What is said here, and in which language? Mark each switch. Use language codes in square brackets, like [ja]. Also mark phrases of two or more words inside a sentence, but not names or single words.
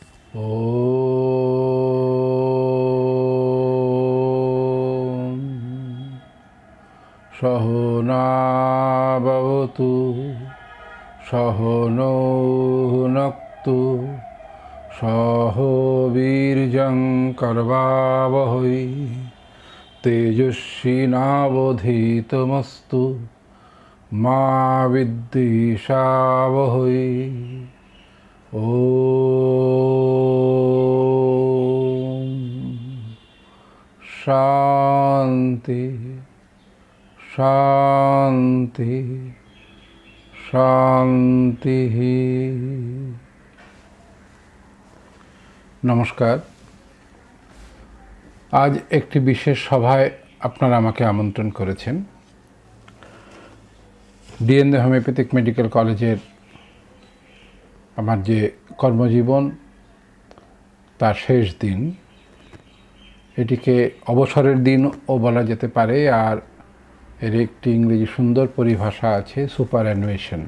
[sa] ॐ सहना भवतु सहनौ भुनक्तु सह वीर्यं कर्वावहै तेजस्विनावधीतमस्तु मा विद्विषावहै। ॐ शांति शांति शांति। [bn] नमस्कार। आज একটি বিশেষ সভায় আপনারা আমাকে আমন্ত্রণ করেছেন। ডিএনএ হোমিওপ্যাথিক মেডিকেল কলেজের আমার যে কর্মজীবন তার শেষ দিন, এটিকে অবসরের দিনও বলা যেতে পারে, আর এর একটি ইংরেজি সুন্দর পরিভাষা আছে, সুপারঅ্যানুয়েশন।